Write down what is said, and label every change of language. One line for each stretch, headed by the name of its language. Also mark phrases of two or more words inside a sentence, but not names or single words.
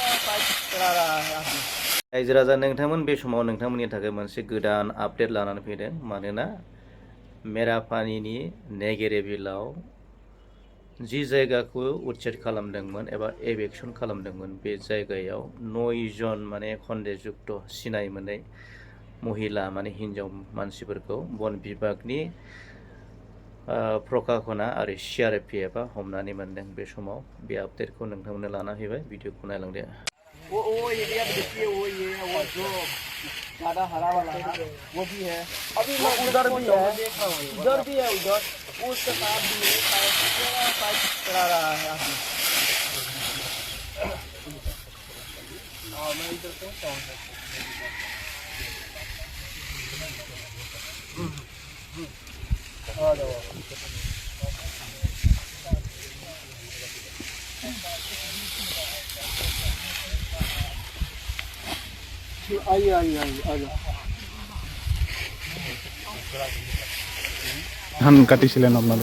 Bodo: रायजो राजा नोंथांमोन बे समाव नोंथांमोननि थाखाय मोनसे गोदान आपडेट लानानै फैदों मानोना मेरापानीनि नेगेरे बिलाव जि जायगाखौ उच्छेद खालामदोंमोन एबा एभेक्सन खालामदोंमोन बे जायगायाव 9 जन माने खन्देजुक्त सिनाय मोनै महिला माने हिन्जाव मानसिफोरखौ वन बिभागनि प्रकाशना आरो CRPFआ हमनानै मोनदों बे समाव बे आपडेटखौ नोंथांमोननो लाना फैबाय भिडिअखौ नायलांदो
Hindi: वो एरिया में देखिए वो ये वो जो ज़्यादा हरा वाला है वो भी है अभी वो उधर भी है उधर उसके साथ भी है पाइप चला रहा है अभी मैं इधर पहुंचा हूं आ जाओ
Assamese: ধান কাটিছিলেন আপোনালোকে?